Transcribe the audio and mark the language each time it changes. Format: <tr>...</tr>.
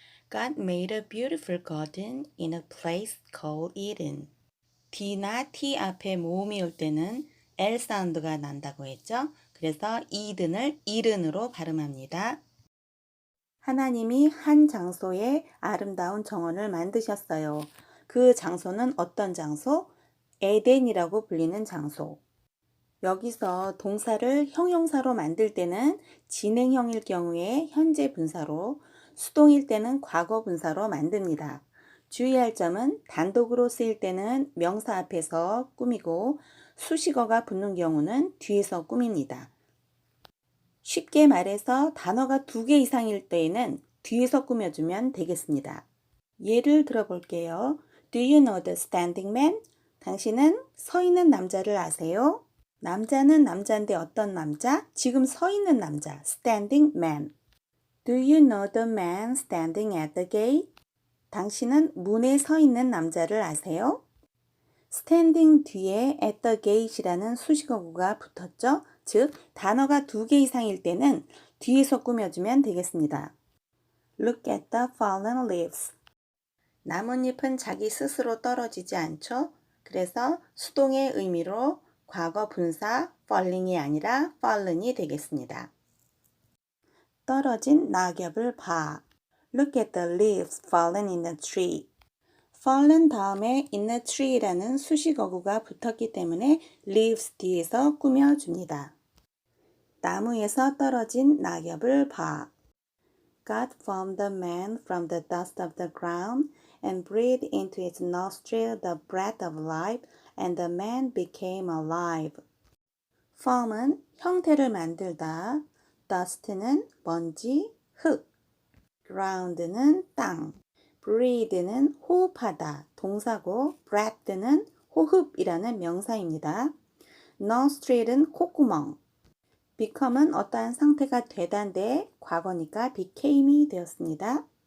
<en>God made a beautiful garden in a place called Eden.</en> <ko>D나 T 앞에 모음이 올 때는 L 사운드가 난다고 했죠? 그래서 이든을 이른으로 발음합니다. 하나님이 한 장소에 아름다운 정원을 만드셨어요. 그 장소는 어떤 장소? 에덴이라고 불리는 장소. 여기서 동사를 형용사로 만들 때는 진행형일 경우에 현재 분사로, 수동일 때는 과거 분사로 만듭니다. 주의할 점은 단독으로 쓰일 때는 명사 앞에서 꾸미고 수식어가 붙는 경우는 뒤에서 꾸밉니다. 쉽게 말해서 단어가 2개 이상일 때에는 뒤에서 꾸며주면 되겠습니다. 예를 들어볼게요.</ko> <en>Do you know the standing man?</en> <ko>당신은 서 있는 남자를 아세요? 남자는 남자인데 어떤 남자? 지금 서 있는 남자,</ko> <en>standing man. Do you know the man standing at the gate?</en> <ko>당신은 문에 서 있는 남자를 아세요? standing 뒤에</ko> <en>at the gate</en> <ko>이라는 수식어구가 붙었죠? 즉, 단어가 2개 이상일 때는 뒤에서 꾸며주면 되겠습니다.</ko> <en>Look at the fallen leaves.</en> <ko>나뭇잎은 자기 스스로 떨어지지 않죠? 그래서 수동의 의미로 과거 분사 falling이 아니라 fallen이 되겠습니다. 떨어진 낙엽을 봐.</ko> <en>Look at the leaves fallen in the tree.</en> <ko>fallen 다음에</ko> <en>in the tree</en> <ko>라는 수식어구가 붙었기 때문에 leaves 뒤에서 꾸며줍니다. 나무에서 떨어진 낙엽을 봐.</ko> <en>God formed the man from the dust of the ground and breathed into his nostril the breath of life, and the man became alive.</en> <ko>form은 형태를 만들다, dust는 먼지, 흙, ground는 땅, breathe는 호흡하다, 동사고 breath는 호흡이라는 명사입니다. nostril은 콧구멍, become은 어떠한 상태가 되다인데 과거니까 became이 되었습니다.</ko>